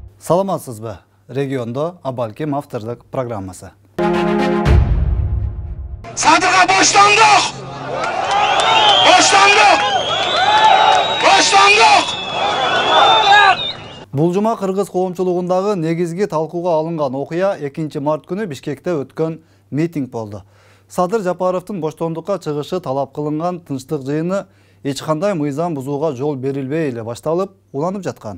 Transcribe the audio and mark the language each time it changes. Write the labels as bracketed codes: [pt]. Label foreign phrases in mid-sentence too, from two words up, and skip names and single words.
[ky] Саламатсызбы? Регионда Абалким авторлық программасы. Sadırga boşlandık! Boşlandık! Boşlandık! Бул жума Кыргыз коомчулугундагы негизги талкууга алынган окуя 2 март күнү Бишкекте өткөн митинг болду. Садыр Жапаровдун боштондукка чыгышы талап кылынган тынчтык жыйыны эч кандай мыйзам бузууга жол берилбей эле башталып, уланып жаткан.